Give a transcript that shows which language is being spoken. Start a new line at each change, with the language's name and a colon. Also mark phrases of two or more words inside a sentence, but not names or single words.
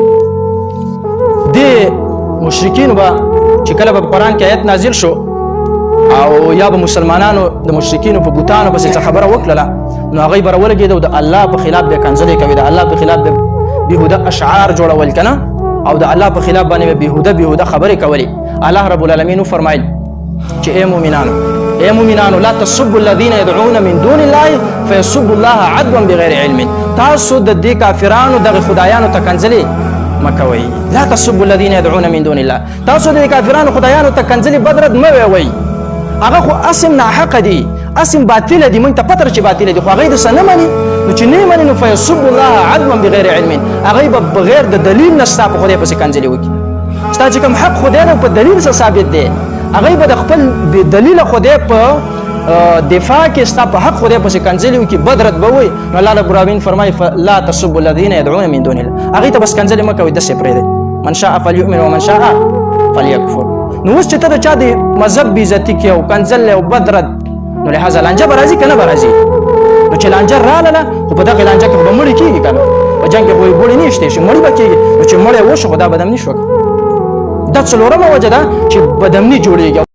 Pashto: د مشرکین به چې کله به قرآن کې آیت نازل شو او یا به مسلمانانو د مشرکینو په بوتانو پسې خبره وکړله نو هغوی به راولګېده او د الله په خلاف به کنځلې کوي د الله په خلاف به بېهوده اشعار جوړول کنه او د الله په خلاف باندې به بېهوده خبرې کولې الله رب العالمین وفرمایل چې ای مؤمنانو
Arabic: لا تسبوا الذين يدعون من دون الله فيسبوا الله عدوا بغیر علم
Pashto: تاسو د دې کافرانو دغه خدایانو ته کنځلې مکوئ
Arabic: لا تسبوا الذين يدعون من دون الله
Pashto: تاسو د کافرانو خدایانو ته کنځلې بدرد مه وایئ هغه خو اسم ناحقه دي اسم باطله دي مونږ ته پته چې باطله دي خو هغوی داسې نه مني نو چې نه مني نو
Arabic: فیسبوا الله عدوا بغیر علم
Pashto: هغوی به بغیر د دلیل نه ستا په خدای پسې کنځلې وکړي ستا چې کوم حق خدای نه په دلیل سره ثابت دی هغوی به د خپل بېدلیله خدای په دفاع کې ستا په حق خدای پسې کنځلې وکړي بد رد به وایي نو الله رب العالمین فرمایي
Arabic: لا تسبوا الذین یدعون من دون الله
Pashto: هغوی ته بس کنځلې مه کوئ داسې پرېږدئ
Arabic: من شاء فلیؤمن ومن شاء فلیکفر
Pashto: نو اوس چې ته د چا د مذهب بېعزتي کوې او کنځل او بد رد نو لهذا لانجه به راځي که نه به راځي نو چې لانجه راغله خو په دغې لانجه کې خو به مړي کېږي که نه په جنګ کې خو یې ګوړې نه ایښتی شي مړي به کېږي نو چې مړی وشو خو دا بدامني شوه دا څلورمه وجه ده چې بدامني جوړېږي